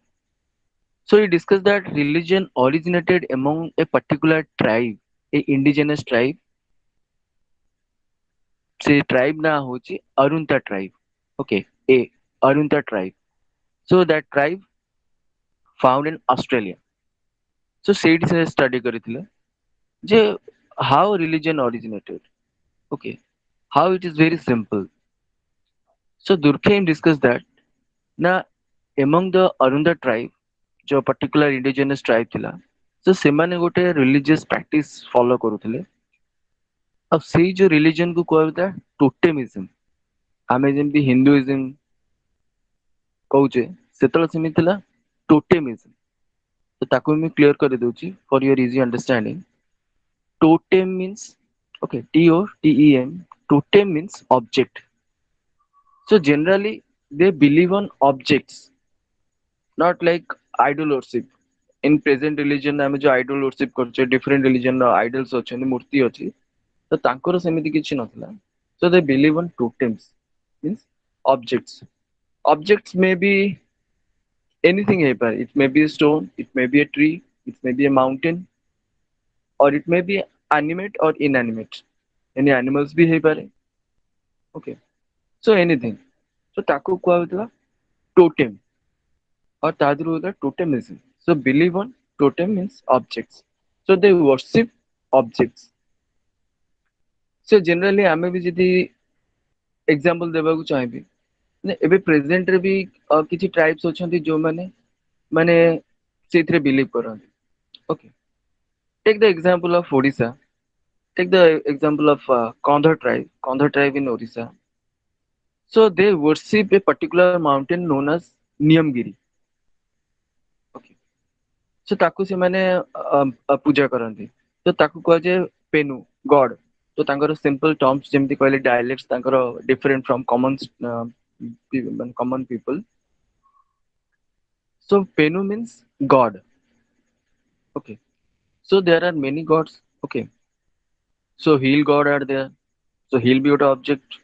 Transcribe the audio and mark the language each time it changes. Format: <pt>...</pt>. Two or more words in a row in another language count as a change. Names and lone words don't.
<en>So he discussed that religion originated among a particular tribe, a indigenous tribe. Say tribe</en> <or>ନା ହଉଛି</or> <en>Arunta tribe. Okay, a Arunta tribe. So that tribe found in Australia.</en> <or>So ସେଇଠି ସେ study କରିଥିଲେ ଯେ</or> <en>how religion originated.</en> <or>Okay, how it is very simple.</or> <en>So Durkheim discussed that na among the Arunda tribe जो particular indigenous tribe ଥିଲା, so</en> <or>ସେମାନେ ଗୋଟେ</or> <en>religious practice follow କରୁଥିଲେ.</en> <or>ଆଉ ସେଇ ଯୋଉ religion କୁ କୁହାଯାଉଥିଲା totemism. ଆମେ ଯେମିତି Hinduism କହୁଛେ ସେତେବେଳେ ସେମିତି ଥିଲା totemism. ତ ତାକୁ ମୁଁ clear କରିଦଉଛି</or> <en>for your easy understanding. Totem means, okay, Totem. Totem means object. So generally they believe on objects, not like idol worship. In present religion</en> <or>ଆମେ ଯୋଉ</or> <en>idol worship</en> <or>କରୁଛେ,</or> <en>different religion</en> <or>ର idols ଅଛନ୍ତି, ମୂର୍ତ୍ତି ଅଛି, ତ ତାଙ୍କର ସେମିତି କିଛି ନଥିଲା.</or> <en>So they believe on totems, means objects. Objects may be anything ହେଇପାରେ, it may be a stone, it may be a tree, it may be a mountain, or it may be animate or inanimate. Any animals</en> <or>ବି ହେଇପାରେ,</or> <en>okay, so anything.</en> <or>So ତାକୁ କୁହାଯାଉଥିଲା totem, or ତା ଦେହରୁ ହଉଥିଲା totemism.</or> <en>So believe on totem means objects. So they worship objects.</en> <or>So generally ଆମେ ବି ଯଦି example ଦେବାକୁ ଚାହିଁବି, ମାନେ ଏବେ present ରେ ବି କିଛି tribes ଅଛନ୍ତି ଯୋଉମାନେ ମାନେ ସେଇଥିରେ believe କରନ୍ତି, okay.</or> <en>Take the example of Odisha. Take the example of Kandha tribe in Odisha. So they worship a particular mountain known as Niyamgiri.</en> <or>Okay. So ତାକୁ ସେମାନେ ପୂଜା କରନ୍ତି। ତ ତାକୁ କୁହାଯାଏ ପେନୁ ଗଡ। ତ ତାଙ୍କର</or> <en>simple terms</en> <or>ଯେମିତି କହିଲେ dialects ତାଙ୍କର</or> <en>different from common people. So penu means god. Okay. So there are many gods. Okay. So heel god are there. So heel be an object.</en>